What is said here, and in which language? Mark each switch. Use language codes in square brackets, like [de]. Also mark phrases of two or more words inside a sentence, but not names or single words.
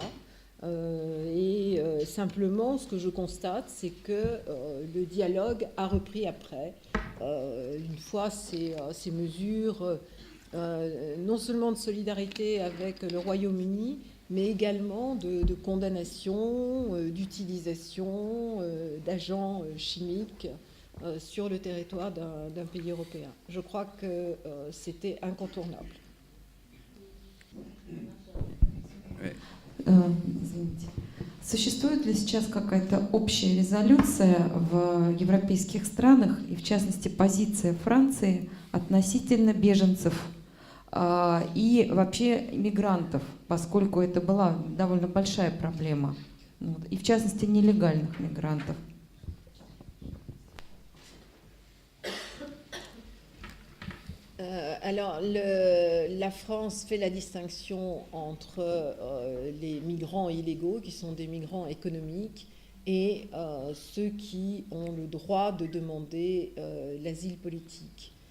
[fr] Simplement, ce que je constate, c'est que le dialogue a repris après, une fois ces mesures, non seulement de solidarité avec le Royaume-Uni, mais également de condamnation, d'utilisation d'agents chimiques sur le territoire d'un pays européen. Je crois que c'était incontournable. Ouais. [ru] Извините. Существует ли сейчас какая-то общая резолюция в европейских странах, и в частности позиция Франции относительно беженцев и вообще мигрантов, поскольку это была довольно большая проблема, и в частности нелегальных мигрантов? [fr] Alors, la France fait la distinction entre les migrants illégaux, qui sont des migrants économiques, et ceux qui ont le droit de demander l'asile politique.